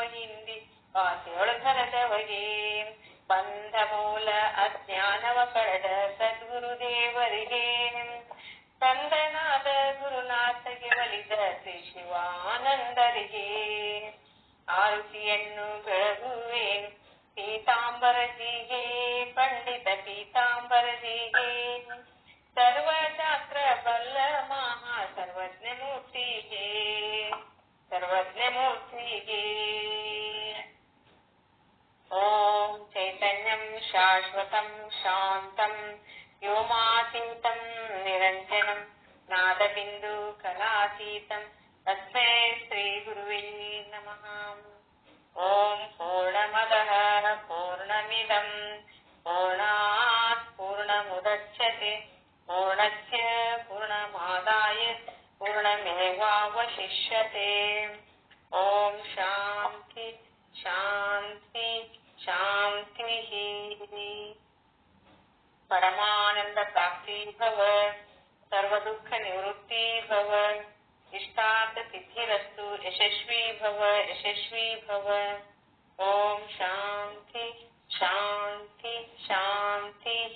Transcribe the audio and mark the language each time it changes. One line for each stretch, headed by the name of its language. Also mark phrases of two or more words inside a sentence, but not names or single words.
Kannada: ಹಿಂದಿ ಭಾಷೆಯೊಳಗರದವಗೆ, ಬಂಧ ಮೂಲ ಅಜ್ಞಾನವ ಕಳೆದ ಸದ್ಗುರುದೇವರಿಗೆ, ತಂದನಾದ ಗುರುನಾಥಗೆ ಒಲಿದ ಶ್ರೀ ಶಿವಾನಂದರಿಗೆ, ಆರುತಿಯನ್ನು ಬೆಳಗುವೇನು ಪೀತಾಂಬರಜಿಗೆ, ಪಂಡಿತ ಪೀತಾಂಬರಜಿಗೆ, ಸರ್ವಶಾಸ್ತ್ರ ಬಲ್ಲ ಮಹಾ ಸರ್ವಜ್ಞ ಮೂರ್ತಿಗೆ, ಸರ್ವಜ್ಞ ಮೂರ್ತಿಗೆ.
Sanskrit: ಓಂ ಚೈತನ್ಯಂ ಶಾಶ್ವತಂ ಶಾಂತಂ ವ್ಯೋಮಾತೀತಂ ನಿರಂಜನಂ ನಾದಬಿಂದು ಕಲಾತೀತಂ ತಸ್ಮೈ ಶ್ರೀ ಗುರುವೇ ನಮಃ. ಓಂ ಪೂರ್ಣಮದಃ ಪೂರ್ಣಮಿದಂ ಪೂರ್ಣಾತ್ ಪೂರ್ಣಮುದಚ್ಯತೆ ಪೂರ್ಣಸ್ಯ ಪೂರ್ಣಮಾದಾಯ ಪೂರ್ಣಮೇವಾವಶಿಷ್ಯತೆ. ಓಂ ಶಾಂತಿ ಶಾಂತಿ ಶಾಂತಿಃ. ಪರಮಾನಂದ ಪ್ರಾಪ್ತಿ ಭವ, ಸರ್ವ ದುಃಖ ನಿವೃತ್ತಿ ಭವ, ಇಷ್ಟಾರ್ಥ ಸಿದ್ಧಿರಸ್ತು, ಯಶಸ್ವಿ ಭವ ಯಶಸ್ವಿ ಭವ. ಓಂ ಶಾಂತಿ ಶಾಂತಿ ಶಾಂತಿ.